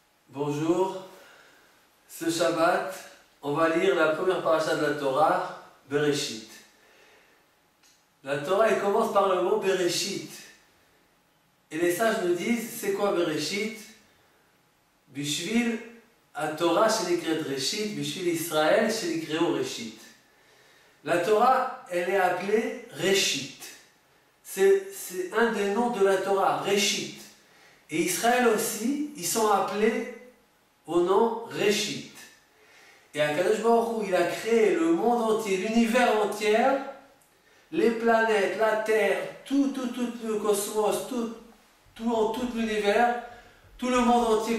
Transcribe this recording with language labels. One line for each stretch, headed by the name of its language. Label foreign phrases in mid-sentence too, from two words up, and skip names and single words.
French: Bonjour, ce Shabbat, on va lire la première paracha de la Torah, Bereshit. La Torah, elle commence par le mot Bereshit. Et les sages nous disent, c'est quoi Bereshit?
Hebrew: בשביל התורה, שנקראת ראשית, בשביל ישראל, שנקראו ראשית.
French: La Torah, elle est appelée Reshit. C'est un des noms de la Torah, Reshit. Et Israël aussi, ils sont appelés au nom Reshit. Et
Hebrew: הקדוש ברוך הוא,
French: il a créé le monde entier, l'univers entier, les planètes, la Terre, tout le cosmos, tout l'univers, tout le monde entier.